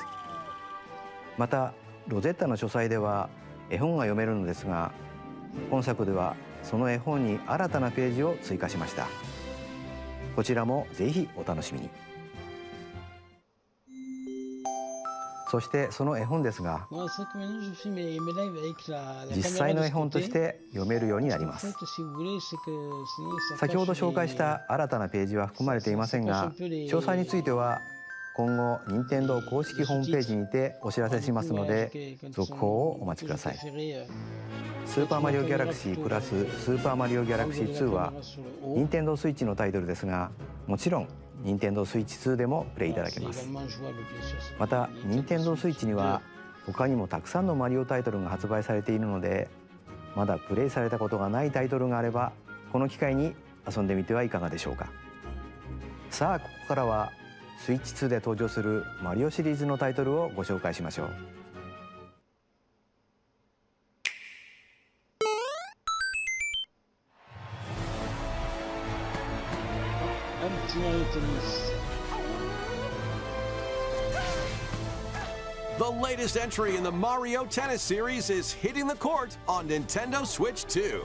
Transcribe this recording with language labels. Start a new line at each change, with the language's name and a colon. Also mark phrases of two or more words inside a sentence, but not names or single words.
Japanese: またロゼッタの書斎では絵本が読めるのですが、本作ではその絵本に新たなページを追加しました。こちらもぜひお楽しみに。そしてその絵本ですが、
French: Non, c'est vrai que maintenant je fais mes lives avec la
Japanese: 実
French: caméra
Japanese: 際
French: de
Japanese: の
French: ce
Japanese: 絵本と
French: côté.
Japanese: して読めるようになり
French: En
Japanese: ます。
French: fait, si vous voulez, c'est que sinon ça
Japanese: 先ほど
French: cache
Japanese: 紹介した新たなページは含まれていませんが、詳細については今後任天堂公式ホームページにてお知らせしますので、続報をお待ちください。スーパーマリオギャラクシープラススーパーマリオギャラクシー2は任天堂スイッチのタイトルですが、もちろん任天堂スイッチ2でもプレイいただけます。また任天堂スイッチには他にもたくさんのマリオタイトルが発売されているので、まだプレイされたことがないタイトルがあればこの機会に遊んでみてはいかがでしょうか。さあ、ここからはスイッチ2で登場するマリオシリーズのタイトルをご紹介しましょう。
English: The latest entry in the Mario Tennis series is hitting the court on Nintendo Switch 2.